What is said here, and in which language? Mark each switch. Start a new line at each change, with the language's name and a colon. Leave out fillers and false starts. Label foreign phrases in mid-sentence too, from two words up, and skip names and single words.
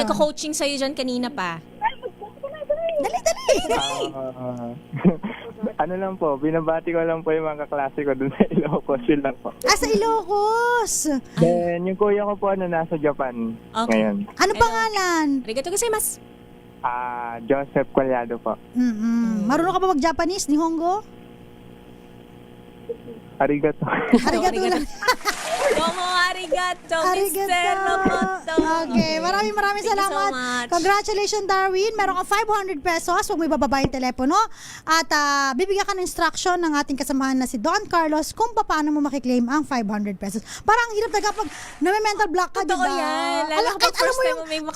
Filipino: Yung nagko-coaching sa'yo dyan kanina pa. Dali. Ano lang po, binabati ko lang po yung mga kaklase ko dun sa Ilocos. Yun lang po. Sa Ilocos. Then, yung kuya ko po nasa Japan ngayon. Ano pangalan?
Japanese: ありがとうございます.
Filipino: Joseph Collado po. Marunong ka ba mag-Japanese, Nihongo? Arigato. Arigato lang.
Japanese: どうもありがとう, Mr.
Filipino: Roboto. Okay, maraming salamat.
English: So much.
Filipino: Congratulations, Darwin. Meron kang 500 pesos. Huwag mo ibababa yung telepono. At bibigyan ka ng instruction ng ating kasamahan na si Don Carlos kung paano mo makiklaim ang 500 pesos. Parang hirap talaga pag mental block ka, Totoo diba? yan. Lalo kapag
English: first time
Filipino: mo may makausap.